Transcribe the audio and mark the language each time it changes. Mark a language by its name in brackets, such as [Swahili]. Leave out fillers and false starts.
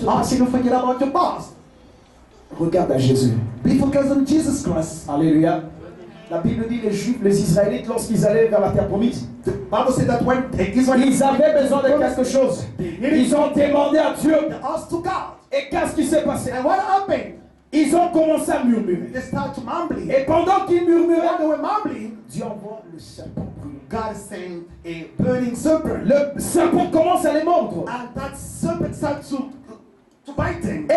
[English] How can you forget about your past? [French] Regarde à Jésus. [English] Be focused on Jesus Christ. [French] Alléluia. La Bible dit les Juifs, les Israélites, lorsqu'ils allaient vers la terre promise, [English] The Bible said that when the Israelites [French] ils avaient besoin de quelque chose. Ils ont demandé à Dieu. [English] asked to God, [French] Et qu'est-ce qui s'est passé? [English] and what happened? [French] Ils ont commencé à murmurer. [English] They started mumbling. [French] Et pendant qu'ils [English] When [French] murmuraient, [English] they were mumbling, [French] Dieu envoie le serpent brûlant. [English] God sent a burning serpent. [French] Le serpent commence à les mordre. [English] And that serpent started to bite them.